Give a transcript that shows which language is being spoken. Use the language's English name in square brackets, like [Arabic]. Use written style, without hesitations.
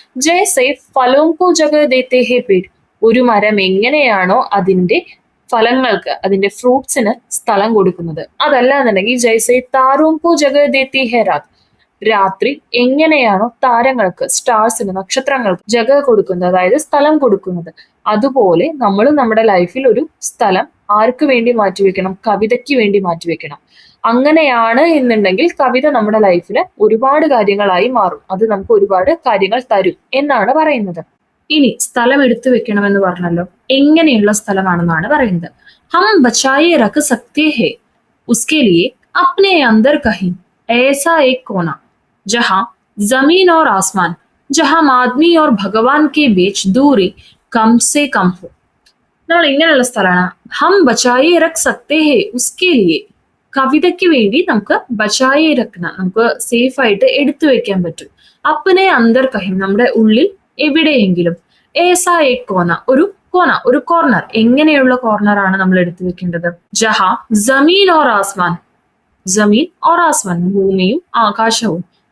[Hindi] ജൈസെ ഫലോം കോ ജഗഹ് ദേത്തെ ഹേ പേട്, [Malayalam] ഒരു മരം എങ്ങനെയാണോ അതിന്റെ ഫലങ്ങൾക്ക്, അതിന്റെ ഫ്രൂട്ട്സിന് സ്ഥലം കൊടുക്കുന്നത്, അതല്ല എന്നുണ്ടെങ്കിൽ [Hindi] ജൈസെ താരോം കോ ജഗഹ് ദേത്തി ഹേ രാത്, [Malayalam] രാത്രി എങ്ങനെയാണോ താരങ്ങൾക്ക്, സ്റ്റാർസിന്, നക്ഷത്രങ്ങൾക്ക് ജഗഹ് കൊടുക്കുന്നത്, അതായത് സ്ഥലം കൊടുക്കുന്നത്, അതുപോലെ നമ്മൾ നമ്മുടെ ലൈഫിൽ ഒരു സ്ഥലം ആർക്ക് വേണ്ടി മാറ്റിവെക്കണം? കവിതയ്ക്ക് വേണ്ടി മാറ്റിവെക്കണം. അങ്ങനെയാണ് എന്നുണ്ടെങ്കിൽ കവിത നമ്മുടെ ലൈഫിൽ ഒരുപാട് കാര്യങ്ങളായി മാറും. അത് നമുക്ക് ഒരുപാട് കാര്യങ്ങൾ തരും എന്നാണ് പറയുന്നത്. ഇനി സ്ഥലം എടുത്തു വെക്കണമെന്ന് പറഞ്ഞല്ലോ, എങ്ങനെയുള്ള സ്ഥലമാണെന്നാണ് പറയുന്നത്. [Hindi] ഹം ബച്ചായെ രഖ് സക്തേ ഹേ ഉസ്കെ ലിയെ അപ്നെ അന്തർ കहीं ऐसा एक कोना, जहां जमीन और आसमान, जहां आदमी और भगवान के बीच दूरी कम से कम हो. [Malayalam] നമ്മൾ ഇങ്ങനെയുള്ള സ്ഥലമാണ്. [Hindi] ഹം ബച്ചായെ രഖ് സക്തേ ഹേ ഉസ്കെ ലിയെ, [Malayalam] കവിതയ്ക്ക് വേണ്ടി നമുക്ക് ബച്ചായെ രഖ്ന, നമുക്ക് സേഫ് ആയിട്ട് എടുത്തു വെക്കാൻ പറ്റും. [Hindi] അപ്പനെ അന്തർ കഹിം, [Malayalam] നമ്മുടെ ഉള്ളിൽ എവിടെയെങ്കിലും. [Hindi] ഏസാ എ കോന, [Malayalam] ഒരു കോർണർ. എങ്ങനെയുള്ള കോർണർ ആണ് നമ്മൾ എടുത്തു വെക്കേണ്ടത്? [Hindi] ജഹാ ജമീൻ ഓർ ആസ്മാൻ, ജമീൻ ഓർ ആസ്മാൻ, [Malayalam] ഭൂമിയും ആകാശവും.